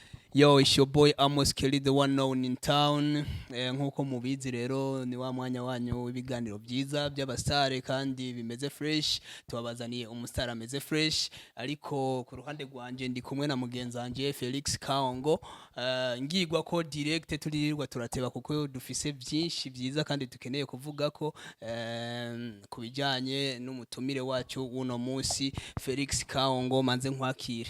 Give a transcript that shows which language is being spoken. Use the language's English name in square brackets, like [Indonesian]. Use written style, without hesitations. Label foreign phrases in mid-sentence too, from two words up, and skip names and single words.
[English] Yo, it's your boy Amos Kelly, the one known in town. [Rundi] Nkuko mubizi rero ni wa mwanya wanyu w'ibiganiro byiza by'abastare kandi bimeze fresh. Tubabazaniye umustar ameze fresh, ariko ku ruhande rwanje ndi kumwe na mugenzi wanje Felix Kaongo. Ngigwa ko direct turirirwa turateba kuko dufise byinshi byiza kandi dukeneye kuvuga ko kubijanye n'umutumire wacu uno munsi Felix Kaongo, manze nkwakire.